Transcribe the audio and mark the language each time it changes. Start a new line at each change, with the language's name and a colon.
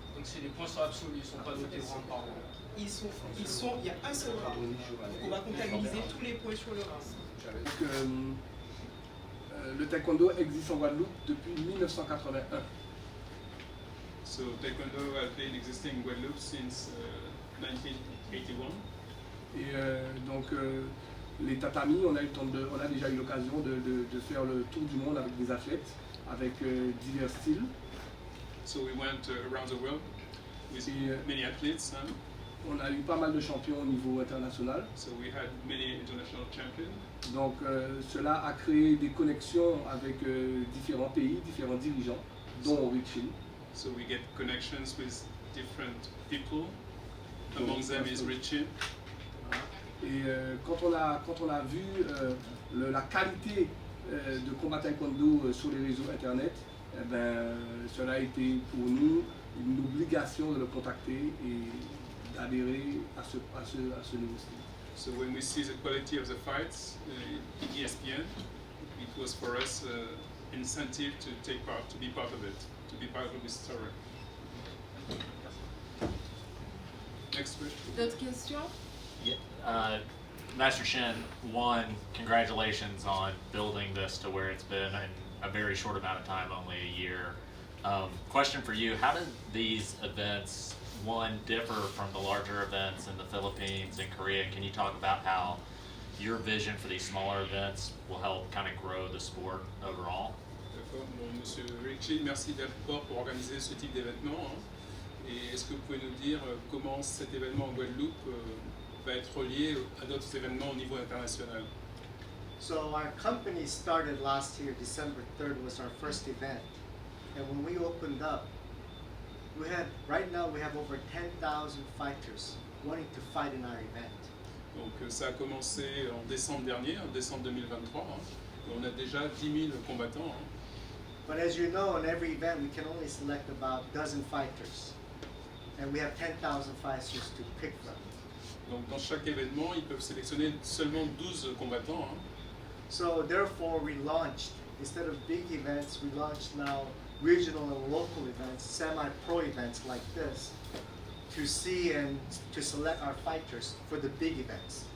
French: Donc c'est les points sont absolus, ils ne sont pas notés round par round. Il y a un seul round. Donc on va comptabiliser tous les points sur le round. Donc, le taekwondo existe en Guadeloupe depuis 1981.
English: So taekwondo has been existing in Guadeloupe since 1981.
French: Et donc Les tatamis, on a déjà eu l'occasion de faire le tour du monde avec des athlètes, avec divers styles.
English: So we went around the world with many athletes.
French: On a eu pas mal de champions au niveau international.
English: So we had many international champions.
French: Donc cela a créé des connexions avec différents pays, différents dirigeants, dont Richie.
English: So we get connections with different people. Among them is Richie.
French: Et quand on a vu la qualité de combat taekwondo sur les réseaux internet, eh ben, cela a été pour nous une obligation de le contacter et d'adhérer à ce nouveau style.
English: So when we see the quality of the fights in ESPN, it was for us incentive to take part, to be part of it, to be part of this story. Next question.
French: D'autres questions?
English: Yeah. Master Shin, one, congratulations on building this to where it's been in a very short amount of time, only a year. Question for you, how did these events, one, differ from the larger events in the Philippines and Korea? Can you talk about how your vision for these smaller events will help kind of grow the sport overall?
French: D'accord. Bon, Monsieur Richie, merci d'abord pour organiser ce type d'événement. Et est-ce que vous pouvez nous dire comment cet événement en Guadeloupe va être relié à d'autres événements au niveau international?
English: So our company started last year, December 3rd was our first event. And when we opened up, right now we have over 10,000 fighters wanting to fight in our event.
French: Donc ça a commencé en décembre dernier, en décembre 2023. Et on a déjà 10 000 combattants.
English: But as you know, in every event we can only select about a dozen fighters. And we have 10,000 fighters to pick from.
French: Donc dans chaque événement, ils peuvent sélectionner seulement 12 combattants.
English: So therefore we launched, instead of big events, we launched now regional and local events, semi-pro events like this, to see and to select our fighters for the big events.